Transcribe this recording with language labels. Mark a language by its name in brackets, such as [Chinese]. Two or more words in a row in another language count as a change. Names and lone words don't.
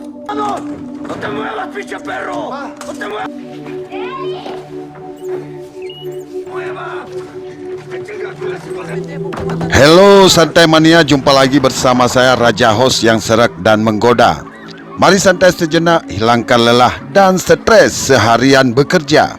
[Spanish] ¡No te muevas, pinche perro! ¡No te muevas! [Indonesian] Halo Santai Mania, jumpa lagi bersama saya Raja Host yang serak dan menggoda. Mari santai sejenak, hilangkan lelah dan stres seharian bekerja.